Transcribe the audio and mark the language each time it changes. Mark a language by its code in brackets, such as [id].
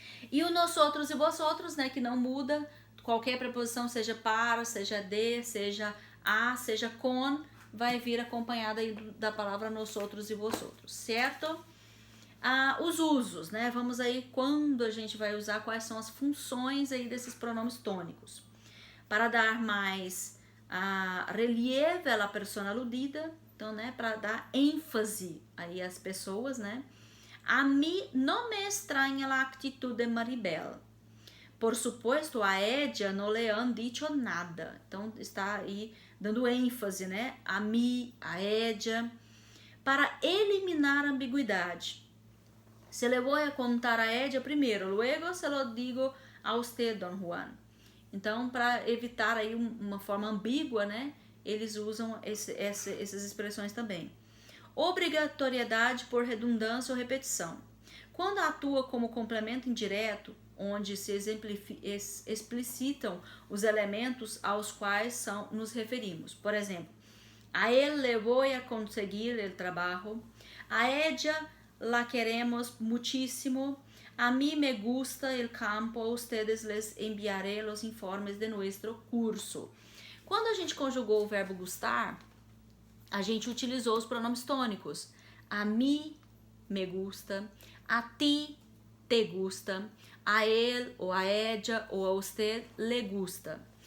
[pt] E o nosotros e vosotros, né, que não muda. Qualquer preposição, seja para, seja de, seja a, seja con, vai vir acompanhada aí da palavra nosotros e vosotros, certo? Os usos, né? Vamos aí quando a gente vai usar, quais são as funções aí desses pronomes tônicos. Para dar mais relieve à persona aludida, então, né, para dar ênfase aí às pessoas, né? [es] A mí no me extraña la actitud de Maribel. Por supuesto, a ella no le han dicho nada. [pt] Então, está aí dando ênfase, né? A mim, [es] a ella. [pt] Para eliminar a ambiguidade. [es] Se le voy a contar a ella primero, luego se lo digo a usted, Don Juan. [pt] Então, para evitar aí uma forma ambígua, né? Eles usam essas expressões também. Obrigatoriedade por redundância ou repetição. Quando atua como complemento indireto, onde se explicitam os elementos aos quais nos referimos. Por exemplo, [es] a él le voy a conseguir el trabajo, a ella la queremos muchísimo, a mí me gusta el campo, a ustedes les enviaré los informes de nuestro curso. [pt] Quando a gente conjugou o verbo gustar, a gente utilizou os pronomes tônicos. [es] A mí me gusta, a ti te gusta, a él o a ella o a usted le gusta.